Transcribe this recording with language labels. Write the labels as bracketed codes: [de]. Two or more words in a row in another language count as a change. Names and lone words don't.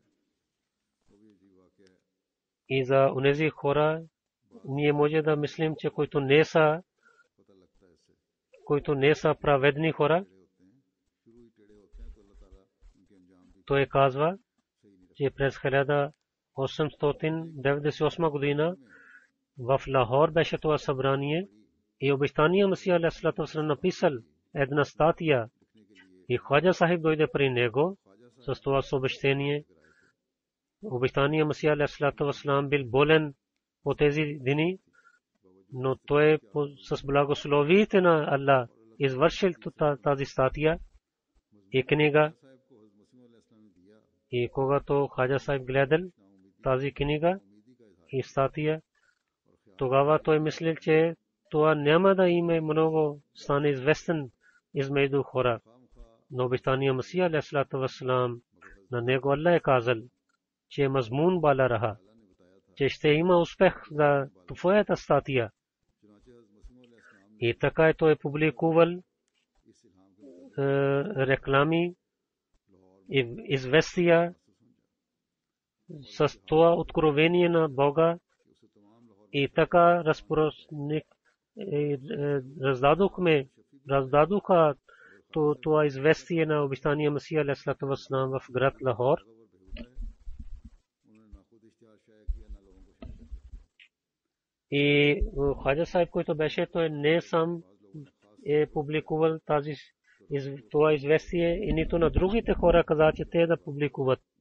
[bg] И за онези хора ние може да мислим, че които не са праведни хора. Той казва, че през 1898 година в Лахор беше това събрание и обещания Масия [ar] عليه الصلاة والسلام [bg] написал една статия и Хаджа Сахиб дойде при него с това съобщение. Обещания Масия [ar] عليه الصلاة والسلام [bg] бил болен по тези дни, но той с благословието на Аллах извършил тази статия и книга. И когато Хаджа Сахиб гледал тази книга и статия, тогава той мислил, че това няма да има много стане известен измежду хора. Но обещания Масия [ar] عليه الصلاة والسلام [bg] на него Аллах е казал, че [ur] مضمون بالا رہا, [bg] че ще има успех за твоята статия. И така той публикувал реклами и известия с това откровение на Бога и така раздадоха това известие на обещания Масия [ar] عليه الصلاة والسلام [bg] в град Лахор. И Хаджа Сахиб, който беше, той не сам е публикувал това известие и нито на другите хора каза, че те да публикуват.